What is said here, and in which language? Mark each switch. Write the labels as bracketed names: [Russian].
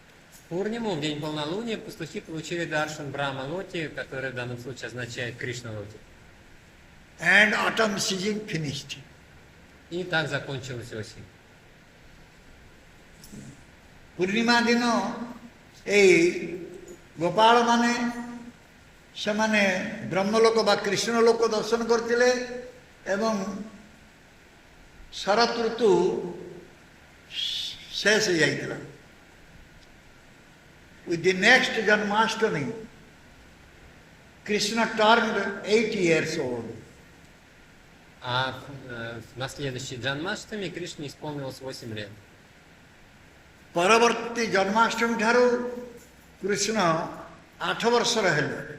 [Russian] В Пурниму, в день полнолуния, пастухи получили даршан Брахма Локи, который в данном случае означает Кришна Локи. [English] And autumn season finished. [Russian] И так закончилась осень. [Odia] ପୂର୍ଣ୍ଣିମା ଦିନ ଏଇ ଗୋପାଳ ମାନେ ସେମାନେ ବ୍ରହ୍ମଲୋକ ବା କୃଷ୍ଣ ଲୋକ ଦର୍ଶନ କରିଥିଲେ ଏବଂ ଶରତ ଋତୁ ଶେଷ ହେଇଯାଇଥିଲା। [English] With the next Janmashtami, Krishna turned 8 years old. [Russian] А на следующий Джанмаштами Кришне исполнилось 8 лет. [Odia] ପରବର୍ତ୍ତୀ ଜନ୍ମାଷ୍ଟମୀ ଠାରୁ କୃଷ୍ଣ 8 ବର୍ଷର ହେଲେ।